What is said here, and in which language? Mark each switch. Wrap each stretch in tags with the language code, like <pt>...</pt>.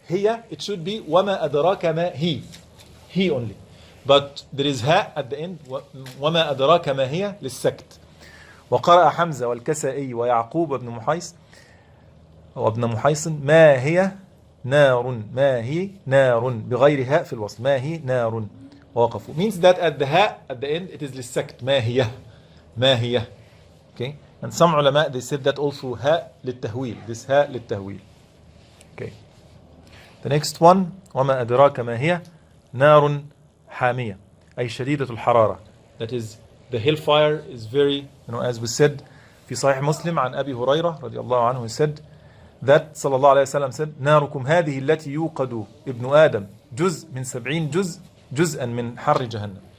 <en>هي, it should be</en> <ar>وما أدراك ما</ar> <en>he only, but there is هاء at the end.</en> <ar>وما أدراك ما هي للسكت. وقرأ حمزة والكسائي ويعقوب وابن محيصن ما هي نار بغير هاء في الوصل. ما هي نار ووقفوا.</ar> <en>Means that at the هاء at the end it is</en> <ar>للسكت. ما هي. Okay.</ar> <en>And some ulama, they said that also هاء للتهويل.</en> <ar>This هاء للتهويل.</ar> <en>Okay. The next one</en> <ar>وما أدراك ما هي نار حامية أي شديدة الحرارة.</ar> <en>That is, the hellfire is very, as we said</en> <ar>في صحيح مسلم عن أبي هريرة رضي الله عنه,</ar> <en>he said that sallallahu alayhi wa sallam said,</en> <ar>ناركم هذه التي يوقد ابن آدم جزء من 70 جزء جزءا من حر جهنم.</ar>